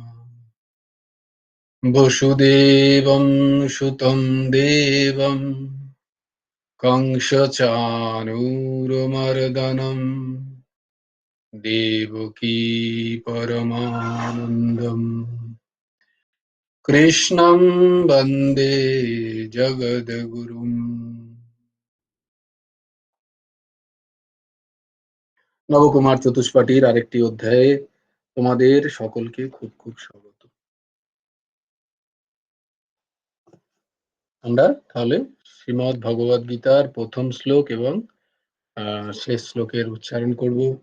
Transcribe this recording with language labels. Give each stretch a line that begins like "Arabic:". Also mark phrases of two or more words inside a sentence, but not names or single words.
Sanskrit: वसुदेवं सुतं देवं कंसचाणूरमर्दनं देवकी परमानन्दम् कृष्णं वन्दे जगद्गुरुम्।
Bangla: নবকুমার চতুষ্পাঠীর আরেকটি অধ্যায়ে তোমাদের সকলকে খুব খুব স্বাগত। আমরা তাহলে শ্রীমদ্ ভগবদ গীতার প্রথম শ্লোক এবং শেষ শ্লোকের উচ্চারণ করব।